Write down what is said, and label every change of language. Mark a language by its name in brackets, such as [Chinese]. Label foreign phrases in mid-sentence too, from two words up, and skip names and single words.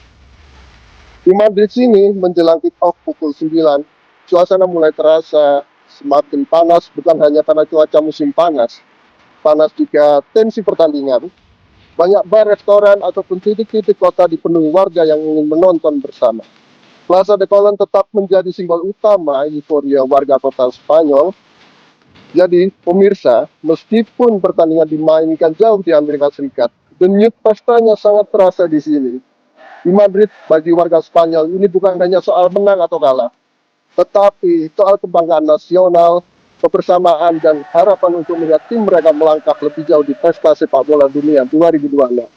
[Indonesian] Di Madrid sini menjelang kick-off pukul 9, suasana mulai terasa semakin panas, bukan hanya karena cuaca musim panas juga tensi pertandingan. Banyak bar, restoran, ataupun titik-titik kota dipenuhi warga yang ingin menonton bersama. Plaza de Colón tetap menjadi simbol utama euforia warga kota Spanyol. Jadi, pemirsa, meskipun pertandingan dimainkan jauh di Amerika Serikat, denyut pestanya sangat terasa di sini. Di Madrid, bagi warga Spanyol, ini bukan hanya soal menang atau kalah, tetapi soal kebanggaan nasional, kebersamaan, dan harapan untuk melihat tim mereka melangkah lebih jauh di pesta sepak bola dunia 2026.